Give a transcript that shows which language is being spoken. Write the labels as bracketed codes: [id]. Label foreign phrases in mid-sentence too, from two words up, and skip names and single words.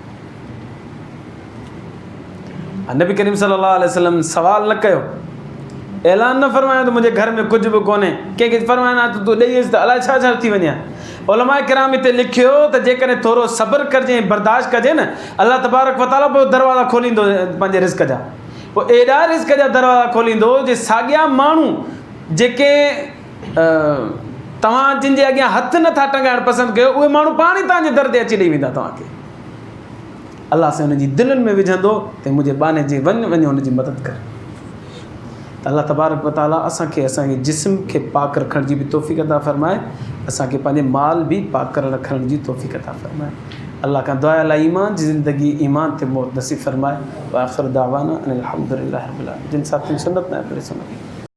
[sd] नबी करीम [ar] صلى الله عليه وسلم [sd] सवाल न कयो, ऐलान न फरमायो त मुंहिंजे घर में कुझु बि कोन्हे। कंहिंखे फरमायो न तूं ॾेई त अलाए छा छा थी वञे। उलमा किराम हिते लिखियो त जेकॾहिं थोरो सब्र कजे, बर्दाश्त कजे न, अल्लाह [ar] تبارك وتعالى [sd] पोइ दरवाज़ा खोलींदो पंहिंजे रिज़्क़ जा। पोइ एॾा रिज़्क़ जा दरवाज़ा खोलींदो जे साॻिया माण्हू जेके तव्हां जिन जे अॻियां हथु नथा टंगाइण पसंदि कयो, उहे माण्हू पाण ई तव्हांजे दर ते अची ॾेई वेंदा तव्हांखे। अल्लाह सां हुनजी दिलनि में विझंदो त मुंहिंजे बाने जे वञ हुनजी मदद कर। त अल्लाह [ar] تبارك وتعالى [sd] असांखे असांजे जिस्म खे पाक रखण जी बि तौफ़ीक़ अता फ़रमाए, असांखे पंहिंजे माल बि पाक रखण जी तौफ़ीक़ अता फ़रमाए। अल्लाह का दुआ अला ईमान जी ज़िंदगी ईमान ते मौत नसीब फ़रमाए। [ar] وآخر دعوانا أن الحمد لله رب العالمين. [ur] جن ساتھیوں سنت نہ پڑھے سنو.